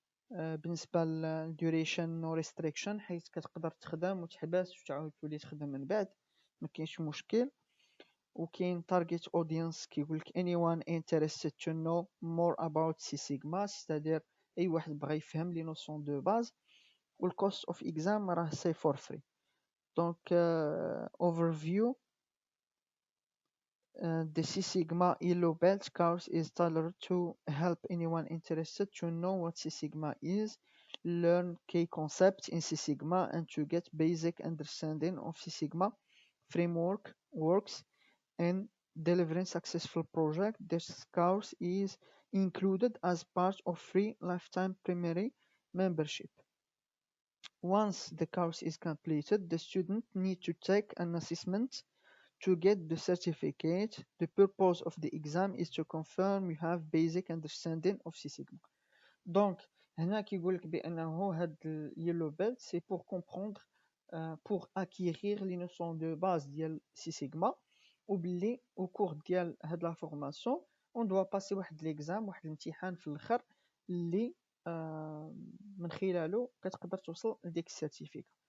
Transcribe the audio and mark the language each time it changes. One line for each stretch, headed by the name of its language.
Arabic: بالنسبه للدوريشن نو ريستريكشن، حيت كتقدر تخدم وتحبس وتعاود تولي تخدم من بعد، ما كاينش مشكل. وكاين تارجت اودينس كيقولك
English: anyone interested to know more about
Arabic: سي سيغما،
French: c'est-à-dire
Arabic: اي واحد بغى يفهم لي نوسيون دو باز. والكوست اوف اكزام راه سي فور فري.
English: دونك overview the C Sigma Yellow Belt course is tailored to help anyone interested to know what C Sigma is, learn key concepts in C Sigma, and to get basic understanding of C Sigma framework works and delivering successful project. This course is included as part of free lifetime primary membership. Once the course is completed, the student need to take an assessment to get the certificate. The purpose of the exam is to confirm you have basic understanding of C Sigma.
Arabic: Donc هنا كيقولك بانه هاد اليلو بيلت سي بور كومبروندر
French: pour acquérir les notions de base
Arabic: ديال سي سيغما، وباللي او كور ديال هاد لا فورماسيون اون دوا باسي واحد ليكزام، واحد الامتحان في الاخر اللي من خلاله كتقدر توصل لديك السيرتيفيكا.